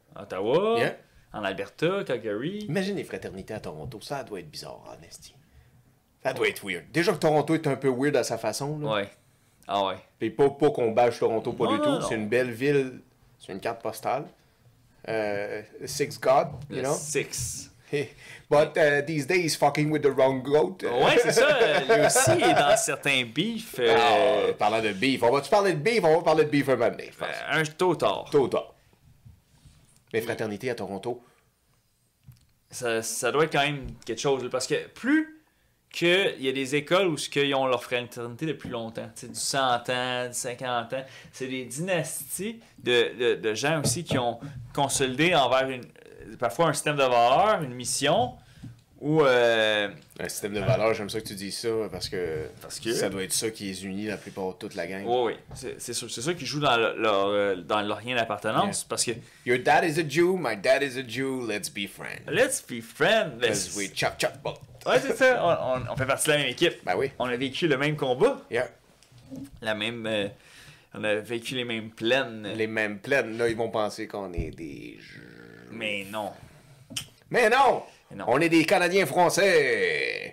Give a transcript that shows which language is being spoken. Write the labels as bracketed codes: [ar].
[fr] Ottawa, en Alberta, Calgary. Imagine les fraternités à Toronto, ça doit être bizarre, en esti. Ça doit être weird. Déjà que Toronto est un peu weird à sa façon. Là. Ouais. Ah ouais. Puis pas qu'on bâche Toronto, pas non, du tout. Non. C'est une belle ville, c'est une carte postale. [en] Six God, you know? Six. But these days, fucking with the wrong goat. [fr] Ouais, c'est ça. Lui aussi est dans certains beefs. Parlant de beef, on va-tu parler de beef? On va parler de beef un moment donné, je pense. Un tôt tard. Les fraternités à Toronto. Ça doit être quand même quelque chose. Parce que plus qu'il y a des écoles où ils ont leur fraternité depuis longtemps, du 100 ans, du 50 ans, c'est des dynasties de gens aussi qui ont consolidé envers parfois un système de valeurs, une mission, ou... Un système de valeurs, j'aime ça que tu dis ça, parce que ça doit être ça qui les unit la plupart de toute la gang. Oui, c'est ça qui joue dans leur lien d'appartenance, parce que... [en] Your dad is a Jew, my dad is a Jew, let's be friends. Let's be friends. Because we chop both. [fr] Ouais, c'est ça, on fait partie de la même équipe. Ben oui. On a vécu le même combat. [en] Yeah. [fr] On a vécu les mêmes plaines. Les mêmes plaines, là, ils vont penser qu'on est des... Mais non. Mais non! On est des Canadiens français!